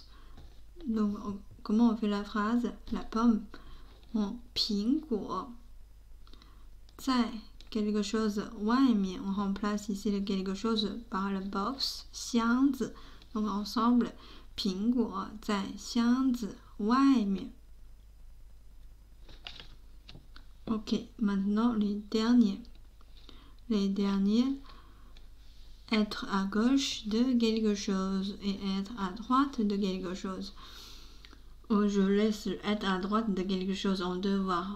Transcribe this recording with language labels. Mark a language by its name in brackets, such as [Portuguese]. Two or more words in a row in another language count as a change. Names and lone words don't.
[French] Donc, comment on fait la phrase La pomme, [Chinese] 苹果在 [French] quelque chose 外面 On remplace ici le quelque chose par le box 箱子 Donc ensemble [Chinese] 苹果在箱子外面 [French] Ok, maintenant le dernier les derniers. Être à gauche de quelque chose et être à droite de quelque chose. Ou je laisse être à droite de quelque chose en devoir.